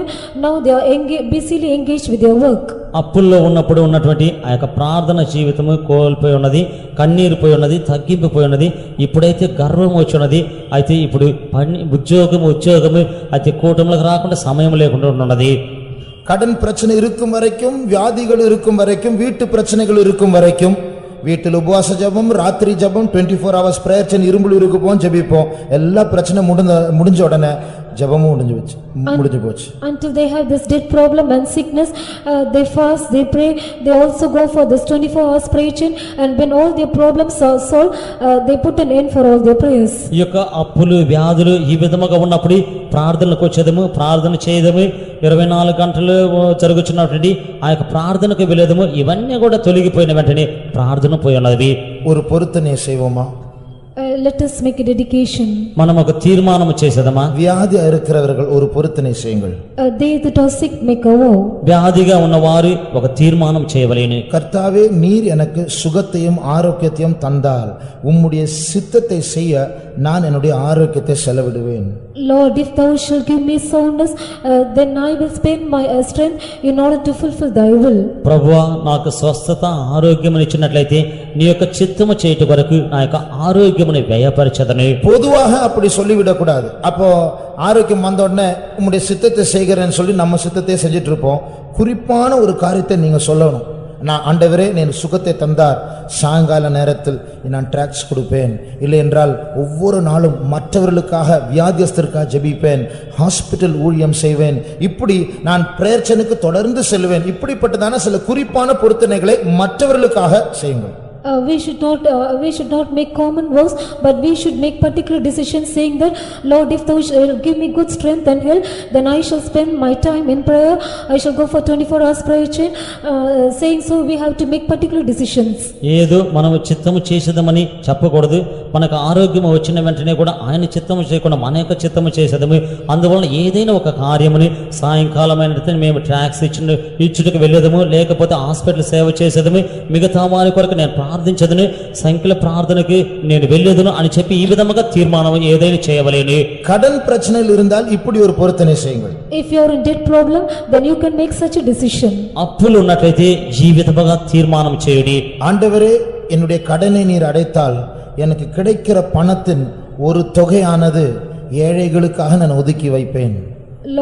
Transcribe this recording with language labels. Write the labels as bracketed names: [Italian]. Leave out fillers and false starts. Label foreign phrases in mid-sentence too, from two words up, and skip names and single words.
[English] Now they are busily engaged with their work. [Telugu] అప్పుల్లో ఉన్నప్పుడు ఉన్నటువంటి ఆ యొక్క ప్రార్థన జీవితము కోల్పోయి ఉన్నది, కన్నీరు పోయి ఉన్నది, తగ్గింపు పోయి ఉన్నది. ఇప్పుడైతే గర్వం వచ్చి ఉన్నది, అయితే ఇప్పుడు ఉద్యోగము అయితే కూటములకు రాకుండా సమయం లేకుండా ఉన్నది. [Tamil] கடன் பிரச்சனை இருக்கும் வரைக்கும், வியாதிகள் இருக்கும் வரைக்கும், வீட்டு பிரச்சனைகள் இருக்கும் வரைக்கும் வீட்டில் உபவாச ஜெபம், ராத்திரி ஜெபம், [English] 24 hours prayer, [Tamil] இரும்புல இருக்குப்போம், ஜெபிப்போம். எல்லா பிரச்சனை முடிஞ்ச உடனே ஜெபமும் முடிஞ்சு போச்சு. [English] Until they have this debt problem and sickness, they fast, they pray, they also go for this 24 hours prayer chain, and when all their problems are solved, they put an end for all their prayers. [Telugu] ఈ యొక్క అప్పులు, వ్యాధులు ఈ విధముగా ఉన్నప్పుడు ప్రార్థనలకు వచ్చేదము, ప్రార్థన చేయదము, 24 గంటలు జరుగుతున్నటువంటి ఆ యొక్క ప్రార్థనకు వెళ్ళేదము. ఇవన్నీ కూడా తొలగిపోయిన వెంటనే ప్రార్థన పోయి ఉన్నది. [Tamil] ஒரு பொருத்தனை செய்வோமா? [English] Let us make a dedication. [Telugu] మనం ఒక తీర్మానం చేసేదమా? [Tamil] வியாதி இருக்கிறவர்கள் ஒரு பொருத்தனை செய்யுங்கள். [English] They that are sick make a vow. [Telugu] వ్యాధిగా ఉన్నవారు ఒక తీర్మానం చేయవలెను. [Tamil] கர்த்தாவே, நீர் எனக்கு சுகத்தையும் ஆரோக்கியத்தையும் தந்தால் உம்முடைய சித்தத்தை செய்ய நான் என்னுடைய ஆரோக்கியத்தை செலவிடுவேன். [English] Lord, if thou shalt give me soundness, then I will spend my strength in order to fulfill thy will. [Telugu] ప్రభువా, నాకు స్వస్థత, ఆరోగ్యమును ఇచ్చినట్లయితే నీ యొక్క చిత్తము చేయుట వరకు నా యొక్క ఆరోగ్యమును వ్యయపరచదను. [Tamil] பொதுவாக அப்படி சொல்லிவிடக் கூடாது. அப்போ ஆரோக்கியம் வந்த உடனே உம்முடைய சித்தத்தை செய்கிறேன்னு சொல்லி நம்ம சித்தத்தை செஞ்சிட்டு இருப்போம். குறிப்பான ஒரு காரியத்தை நீங்க சொல்லணும். நான் ஆண்டவரே, నేను சுகத்தை தந்தார், சாயங்கால நேரத்தில் நான் ட்ராக்ஸ் கொடுப்பேன், இல்லை என்றால் ஒவ்வொரு நாளும் மற்றவர்களுக்காக, வியாதியஸ்தருக்காக ஜெபிப்பேன், ஹாஸ்பிட்டல் ஊழியம் செய்வேன், இப்படி நான் பிரேயர்ச்சனுக்கு தொடர்ந்து செல்வேன். இப்படிப்பட்டதான சில குறிப்பான பொருத்தனைகளை மற்றவர்களுக்காக செய்யுங்கள். [English] We should not make common vows, but we should make particular decisions saying that, Lord, if thou shalt give me good strength and health, then I shall spend my time in prayer, I shall go for 24 hours prayer chain. Saying so, we have to make particular decisions. [Telugu] ఏదో మనము చిత్తము చేసేదమని చెప్పకూడదు. మనకు ఆరోగ్యం వచ్చిన వెంటనే కూడా ఆయన చిత్తము చేయకుండా మన యొక్క చిత్తము చేసేదము. అందువలన ఏదైనా ఒక కార్యముని సాయంకాలమైన మేము ట్రాక్స్ ఇచ్చుటకు వెళ్ళేదము, లేకపోతే హాస్పిటల్ సేవ చేసేదము, మిగతా వారి కొరకు నేను ప్రార్థించదును, సంఖ్యల ప్రార్థనకి నేను వెళ్ళేదును అని చెప్పి ఈ విధముగా తీర్మానం ఏదైనా చేయవలేను. [Tamil] கடன் பிரச்சனையில் இருந்தால் இப்படி ஒரு பொருத்தனை செய்யுங்கள். [English] If you are in debt problem, then you can make such a decision. [Telugu] అప్పులు ఉన్నట్లయితే ఈ విధముగా తీర్మానం చేయుడి. [Tamil] ஆண்டவரே, என்னுடைய கடனை நீர் அடைத்தால் எனக்கு கிடைக்கிற பணத்தின் ஒரு தொகையானது ஏழைகளுக்காக நான் ஒதுக்கி வைப்பேன்.